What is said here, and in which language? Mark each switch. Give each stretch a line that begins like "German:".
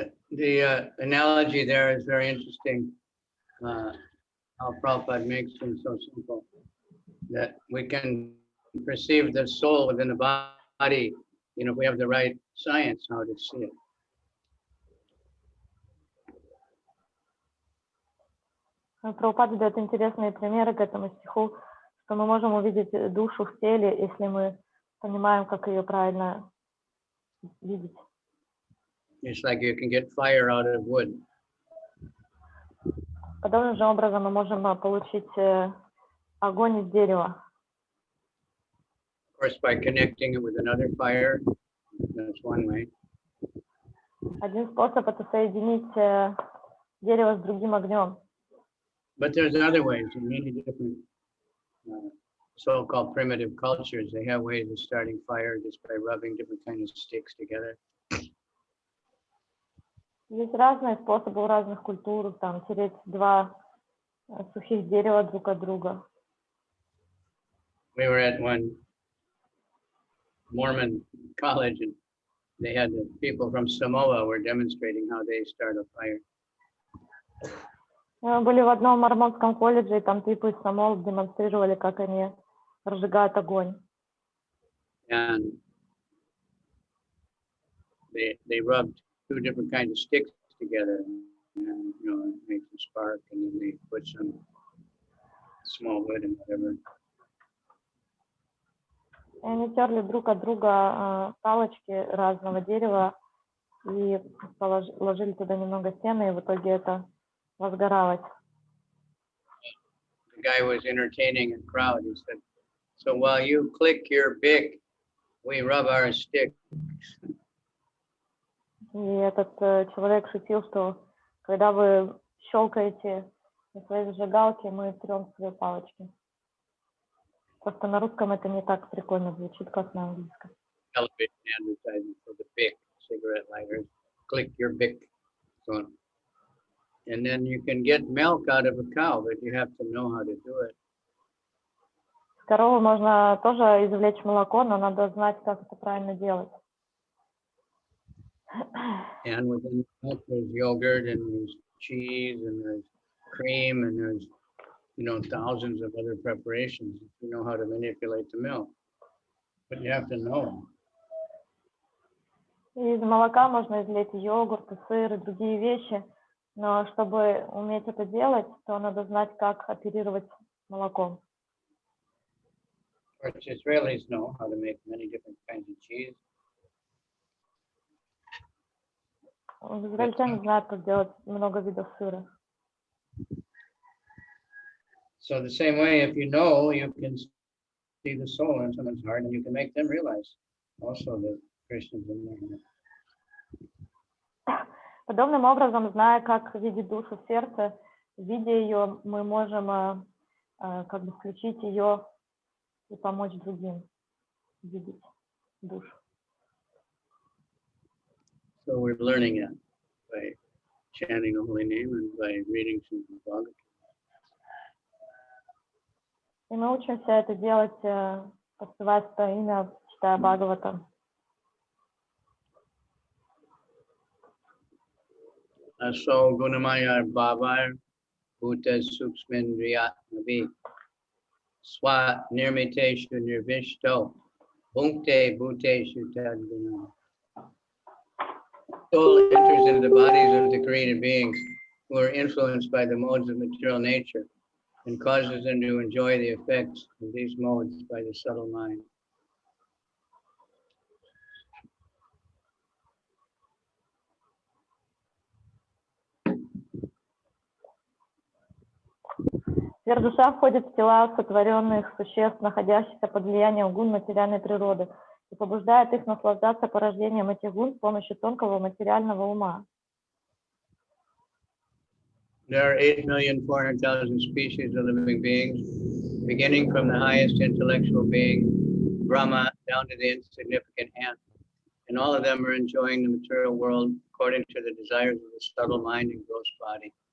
English: The analogy there is very interesting. How Prabhupada makes things so simple that we can perceive the soul within the body, if we have the right science, how to see it.
Russian: Прабхупада дает интересные примеры к этому стиху, что мы можем увидеть душу в теле, если мы понимаем, как ее правильно видеть.
English: It's like you can get fire out of wood.
Russian: Подобным же образом мы можем получить огонь из дерева.
English: Of course, by connecting it with another fire, that's one way.
Russian: Один способ — это соединить дерево с другим огнем.
English: But there's other ways in many different so-called primitive cultures. They have ways of starting fire just by rubbing different kinds of sticks together.
Russian: Есть разные способы у разных культур, там, тереть два сухих дерева друг от друга.
English: We were at one Mormon college, and they had the people from Samoa were demonstrating how they start a fire.
Russian: Мы были в одном мормонском колледже, и там типы из Самоа демонстрировали, как они разжигают огонь.
English: And they rubbed two different kinds of sticks together, and it makes a spark, and then they put some small wood and whatever.
Russian: И они терли друг от друга палочки разного дерева и положили туда немного сена, и в итоге это возгоралось.
English: The guy was entertaining a crowd. He said, "So while you click your bic, we rub our sticks."
Russian: И этот человек шутил, что когда вы щелкаете на своей зажигалке, мы трем свои палочки. Просто на русском это не так прикольно звучит, как на английском.
English: Television advertising for the bic, cigarette lighters. Click your bic. So, and then you can get milk out of a cow, but you have to know how to do it.
Russian: С коровы можно тоже извлечь молоко, но надо знать, как это правильно делать.
English: And within that, there's yogurt and there's cheese and there's cream and there's, thousands of other preparations if you know how to manipulate the milk. But you have to know.
Russian: Из молока можно извлечь йогурт, сыр и другие вещи, но чтобы уметь это делать, то надо знать, как оперировать молоком.
English: Of course, Israelis know how to make many different kinds of cheese.
Russian: Израильтяне знают, как делать много видов сыра.
English: So the same way, if you know, you can see the soul in someone's heart, and you can make them realize also that Krishna's in there.
Russian: Подобным образом, зная, как видеть душу в сердце, видя ее, мы можем как бы включить ее и помочь другим видеть душу.
English: So we're learning it by chanting the holy name and by reading Srimad Bhagavatam.
Russian: И мы учимся это делать, подпевая свое имя, читая Бхагаватам.
Sanskrit: So Gunamaya Bhava bhutas suksmendriyatmavi swa nirmiteshu nirvishto bhunkte bhuteshu tadguna.
English: Soul enters into the bodies of the created beings who are influenced by the modes of material nature and causes them to enjoy the effects of these modes by the subtle mind.
Russian: Сверхдуша входит в тела сотворенных существ, находящихся под влиянием гун материальной природы, и побуждает их наслаждаться порождением этих гун с помощью тонкого материального ума.
English: There are 8,400,000 species of living beings, beginning from the highest intellectual being, Brahma, down to the insignificant ant, and all of them are enjoying the material world according to the desires of the subtle mind and gross body.